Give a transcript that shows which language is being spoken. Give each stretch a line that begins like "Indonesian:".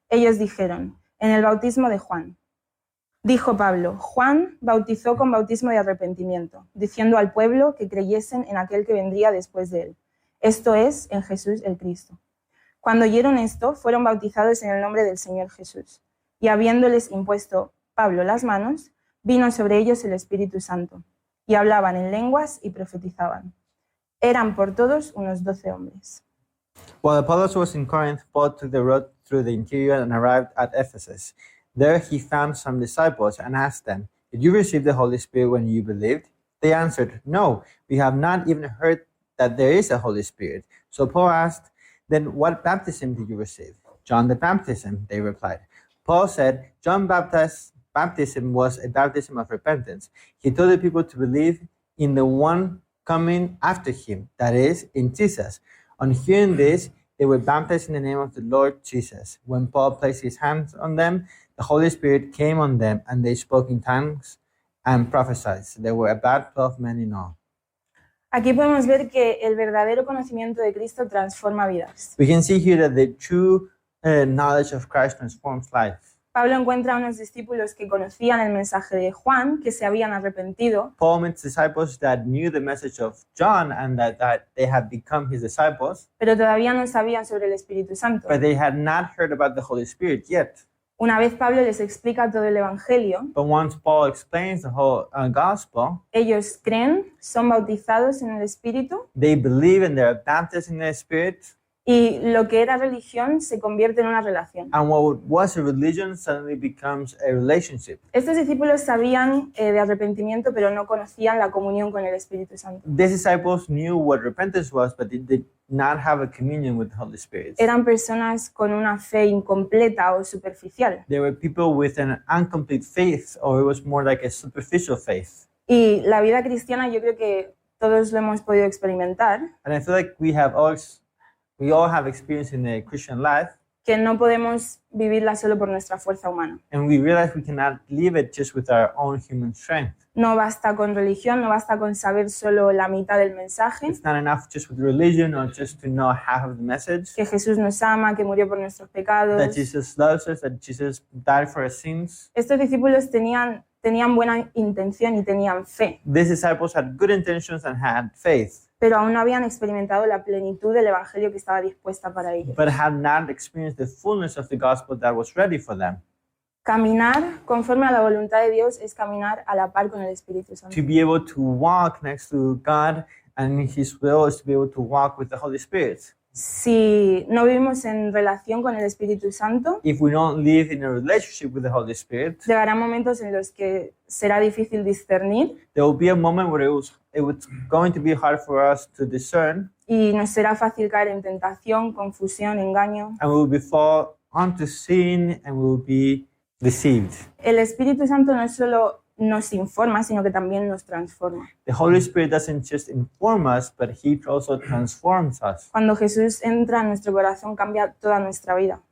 Spanish: Ellos dijeron, en el bautismo de Juan. Dijo Pablo, Juan bautizó con bautismo de arrepentimiento, diciendo al pueblo que creyesen en aquel que vendría después de él, esto es, en Jesús el Cristo. Cuando oyeron esto, fueron bautizados en el nombre del Señor Jesús. Y habiéndoles impuesto Pablo las manos, vino sobre ellos el Espíritu Santo, y hablaban en lenguas y profetizaban. Eran por todos unos 12 hombres.
English: While Apollos was in Corinth, Paul took the road through the interior and arrived at Ephesus. There he found some disciples and asked them, "Did you receive the Holy Spirit when you believed?" They answered, "No, we have not even heard that there is a Holy Spirit." So Paul asked, "Then what baptism did you receive?" "John the baptism," they replied. Paul said, "John baptism was a baptism of repentance. He told the people to believe in the one coming after him, that is, in Jesus. On hearing this, they were baptized in the name of the Lord Jesus. When Paul placed his hands on them, the Holy Spirit came on them, and they spoke in tongues and prophesied. There were about 12 men in all."
Spanish: Aquí podemos ver que el verdadero conocimiento de Cristo transforma vidas.
English: We can see here that the true knowledge of Christ transforms life.
Spanish: Pablo encuentra a unos discípulos que conocían el mensaje de Juan, que se habían arrepentido,
English: Paul meets disciples that knew the message of John and that they had become his disciples,
Spanish: pero todavía no sabían sobre el Espíritu Santo.
English: but they had not heard about the Holy Spirit yet.
Spanish: Una vez Pablo les explica todo el Evangelio,
English: But once Paul explains the whole gospel,
Spanish: ellos creen, son bautizados en el Espíritu
English: they believe and they're baptized in the Spirit,
Spanish: y lo que era religión se convierte en una relación.
English: and what was a religion suddenly becomes a relationship.
Spanish: Estos discípulos sabían de arrepentimiento, pero no conocían la comunión con el Espíritu Santo.
English: These disciples knew what repentance was, but they did not have a communion with the Holy Spirit.
Spanish: Eran personas con una fe incompleta o superficial.
English: They were people with an incomplete faith, or it was more like a superficial faith.
Spanish: Y la vida cristiana yo creo que todos lo hemos podido experimentar,
English: And I feel like we all have experience in the Christian life,
Spanish: que no podemos vivirla solo por nuestra fuerza humana.
English: and we realize we cannot live it just with our own human strength.
Spanish: No basta con religión, no basta con saber solo la mitad del mensaje,
English: It's not enough just with religion or just to know half of the message,
Spanish: que Jesús nos ama, que murió por nuestros pecados.
English: that Jesus loves us, that Jesus died for our sins.
Spanish: Estos discípulos tenían buena intención y tenían fe,
English: These disciples had good intentions and had faith,
Spanish: pero aún no habían experimentado la plenitud del evangelio que estaba dispuesta para ellos.
English: but had not experienced the fullness of the gospel that was ready for them.
Spanish: Caminar conforme a la voluntad de Dios es caminar a la par con el Espíritu Santo.
English: To be able to walk next to God and His will is to be able to walk with the Holy Spirit.
Spanish: Si no vivimos en relación con el Espíritu Santo,
English: If we don't live in a relationship with the Holy Spirit,
Spanish: llegará momentos en los que será difícil discernir
English: there will be a moment where it's going to be hard for us to discern,
Spanish: y nos será fácil caer en tentación, confusión, engaño.
English: and we will fall onto sin and we will be deceived.
Spanish: El Espíritu Santo no solo nos informa, sino que también nos transforma.
English: The Holy Spirit doesn't just inform us, but He also transforms us.
Spanish: Cuando Jesús entra en nuestro corazón, cambia toda nuestra vida.